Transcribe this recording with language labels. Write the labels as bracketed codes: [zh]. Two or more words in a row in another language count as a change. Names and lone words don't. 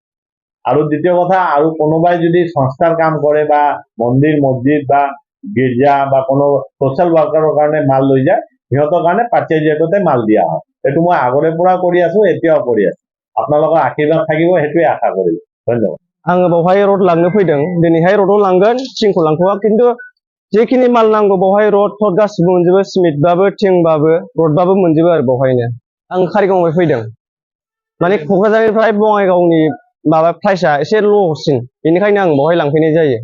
[as] আৰু দ্বিতীয় কথা, আৰু কোনোবাই যদি সংস্থাৰ কাম কৰে বা মন্দিৰ, মছজিদ বা গীৰ্জা বা কোনো ছ'চিয়েল ৱৰ্কাৰৰ কাৰণে মাল লৈ যায়, সিহঁতৰ কাৰণে পাৰ্চেজ ৰেটতে মাল দিয়া হয়। এইটো মই আগৰে পৰা কৰি আছো, এতিয়াও কৰি আছো। আপোনালোকৰ আশীৰ্বাদ থাকিব, সেইটোৱে আশা কৰিলো। ধন্যবাদ। [brx] आङो बावहाय रड लांनो फैदों। दिनैहाय रडआव लांगोन, थिंखौ लांथ'वा, खिन्थु जेखिनि माल नांगौ बावहाय रड थड गासिबो मोनजोबो, सिमेन्टबाबो थिंबाबो रडबाबो मोनजोबो आरो बावहायनो। आं कारिगावनिफ्राय फैदों, माने क'क्राझारनिफ्राय बङाइगावनि माबा प्राइसआ एसे ल'सिन, बेनिखायनो आं बावहाय लांफैनाय जायो।